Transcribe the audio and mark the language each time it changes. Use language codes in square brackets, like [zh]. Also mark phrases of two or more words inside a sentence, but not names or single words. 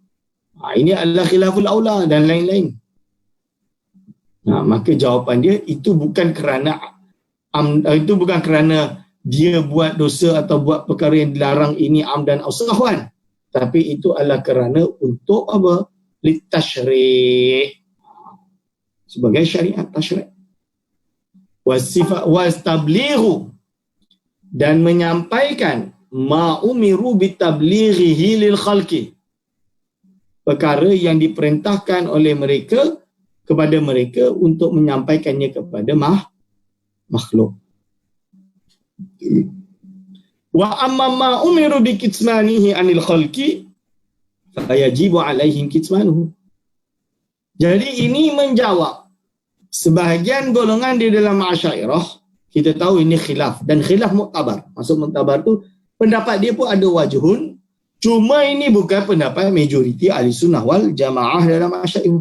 [ms] Ini adalah [ar] خلاف الأولى [ms] dan lain-lain. Maka jawapan dia itu bukan kerana dia buat dosa atau buat perkara yang dilarang ini amdan atau sahwan. Tapi itu adalah kerana untuk apa? [ar] Litashri'. [ms] sebagai syariat tasyri'. Wastablighu, dan menyampaikan [ar] ما أمروا بتبليغه للخلق, [ms] perkara yang diperintahkan oleh mereka kepada mereka untuk menyampaikannya kepada makhluk. [ar] وأما ما أمروا بكتمانه عن الخلق فيجب عليهم كتمانه. [ms] Jadi ini menjawab sebahagian golongan di dalam Asy'ariyah. Kita tahu ini khilaf, dan khilaf muktabar. Maksud muktabar tu pendapat dia pun ada wajhun, cuma ini bukan pendapat majoriti [ar] أهل السنة والجماعة [ms] dalam Asy'ariyah.